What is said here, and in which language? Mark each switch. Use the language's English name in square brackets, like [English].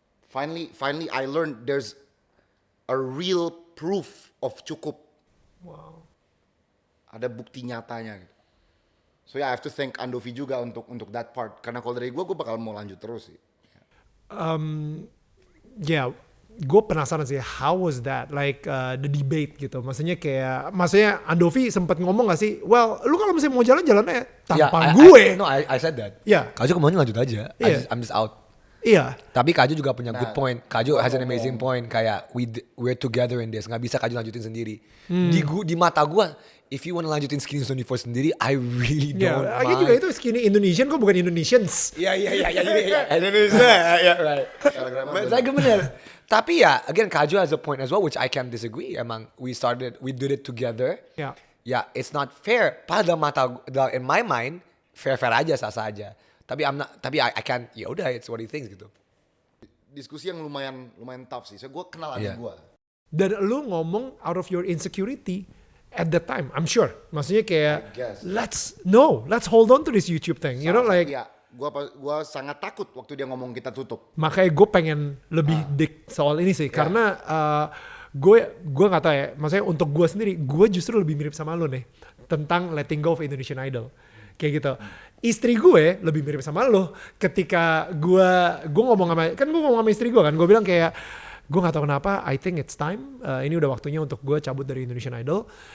[English] Finally I learned there's a real proof of cukup. Wow. [Indonesian] Ada bukti nyatanya gitu. [English] So yeah, I have to thank Andovi juga untuk that part. [Indonesian] Karena kalau dari gue bakal mau lanjut terus sih. [English] Yeah, [Indonesian] gue penasaran sih, [English] how was that? Like the debate [Indonesian] gitu. Maksudnya Andovi sempat ngomong gak sih? Well, lu kalau misalnya mau jalan aja tanpa gue. [English] I said that. Yeah. [Indonesian] Kajo kemaunya lanjut aja. [English] Yeah. I'm just out. [Indonesian] Iya. Tapi Kajo juga punya good point. [English] Kajo has an amazing point. Kayak we're together in this. [Indonesian] Gak bisa Kajo lanjutin sendiri. Di mata gue, [English] if you wanna lanjutin Skinny 24 sendiri, I really don't mind. [Indonesian] Iya juga itu Skinny Indonesian, kok bukan Indonesians. Iya. Indonesia. [English] Yeah, right. [Indonesian] Saya bener. [English] Tapi ya, again Kajo has a point as well, which I can't disagree. Emang we did it together. Yeah. Ya, it's not fair. Padahal in my mind, fair aja, sah aja. Tapi I can't, ya udah, it's what he thinks gitu. [Indonesian] Diskusi yang lumayan tough sih. So gue kenal adik gue. Dan lu ngomong [English] out of your insecurity at that time, I'm sure. [Indonesian] Maksudnya kayak, [English] let's hold on to this YouTube thing. You know, like. [Indonesian] Ya, gue sangat takut waktu dia ngomong kita tutup. Makanya gue pengen lebih dik soal ini sih, karena gue nggak tahu ya. Maksudnya untuk gue sendiri, gue justru lebih mirip sama lo nih tentang [English] letting go of [Indonesian] Indonesian Idol. Kayak gitu. Istri gue lebih mirip sama lo ketika gue ngomong sama istri gue kan, gue bilang kayak, gue nggak tahu kenapa, [English] I think it's time, [Indonesian] ini udah waktunya untuk gue cabut dari Indonesian Idol.